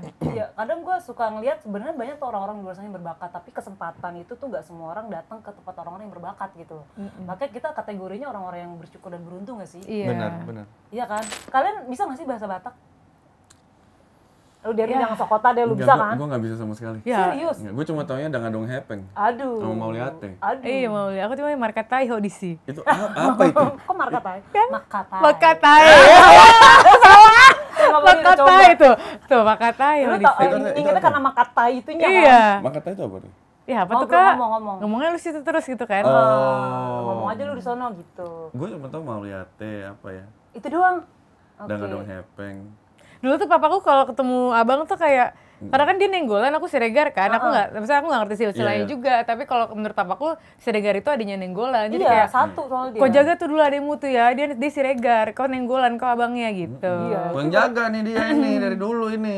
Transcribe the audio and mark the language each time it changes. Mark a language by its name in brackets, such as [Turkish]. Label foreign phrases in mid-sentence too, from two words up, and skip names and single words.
[Indonesian] Iya, kadang gue suka ngeliat sebenarnya banyak tuh orang-orang di luar sana yang berbakat, tapi kesempatan itu tuh gak semua orang datang ke tempat orang-orang yang berbakat gitu. Makanya kita kategorinya orang-orang yang bersyukur dan beruntung gak sih? Iya. Benar. Iya kan? Kalian bisa gak sih bahasa Batak? Lu dari Ya. jangan sokota deh, lu bisa kan? Gue nggak bisa sama sekali. Ya. Serius? Gue cuma taunya [Batak Toba] dangadong hepeng. [Indonesian] Aduh. Sama Mauliate. Aduh. Iya mau lihat, aku cuma [Batak Toba] markatai hodisi. [Indonesian] Itu apa itu? Kok markatai? Makatai. Makatai. Makatai itu. Tuh Makatai Lu hodisi. tau, Itu ingetnya apa? karena Makatai itunya kan? Iya. Makata itu apa tuh? Ya apa tuh Ngobrol, Kak? ngomong. Ngomongnya lu situ terus gitu kan. Ngomong aja lu di sono gitu. Gue cuma tahu Mauliate apa ya? Itu doang. Oke. [Batak Toba] Dangadong hepeng. [Indonesian] Dulu tuh papaku kalau ketemu abang tuh kayak, karena kan dia nenggolan, aku Siregar kan, aku nggak ngerti silsilahnya Iya. juga, tapi kalau menurut papaku Siregar itu adanya nenggolan, jadi Iya, kayak satu soalnya dia. kau jaga tuh dulu ademu tuh ya, dia Siregar, kau nenggolan, kau abangnya gitu. Iya. Gue yang jaga nih dia ini dari dulu ini.